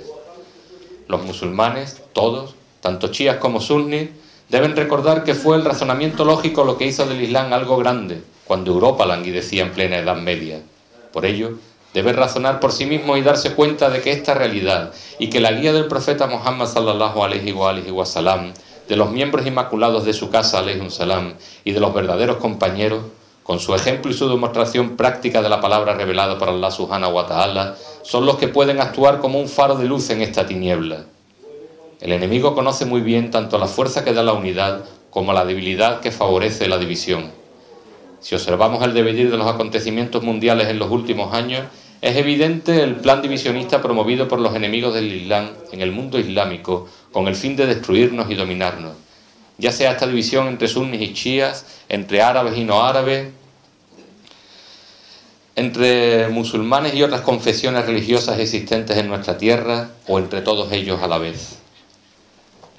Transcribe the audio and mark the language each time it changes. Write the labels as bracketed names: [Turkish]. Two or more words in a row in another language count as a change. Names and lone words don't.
[Spanish] Los musulmanes, todos, tanto chiíes como sunnis, deben recordar que fue el razonamiento lógico lo que hizo del Islam algo grande, cuando Europa languidecía en plena Edad Media. Por ello, debe razonar por sí mismo y darse cuenta de que esta realidad y que la guía del profeta Muhammad [Arabic] صلى الله عليه وسلم, [Spanish] de los miembros inmaculados de su casa [Arabic] عليه السلام [Spanish] y de los verdaderos compañeros, con su ejemplo y su demostración práctica de la palabra revelada por Allah [Arabic] سبحانه وتعالى, [Spanish] son los que pueden actuar como un faro de luz en esta tiniebla. El enemigo conoce muy bien tanto la fuerza que da la unidad como la debilidad que favorece la división. Si observamos el devenir de los acontecimientos mundiales en los últimos años, es evidente el plan divisionista promovido por los enemigos del Islam en el mundo islámico con el fin de destruirnos y dominarnos, ya sea esta división entre sunnis y chiíes, entre árabes y no árabes, entre musulmanes y otras confesiones religiosas existentes en nuestra tierra o entre todos ellos a la vez.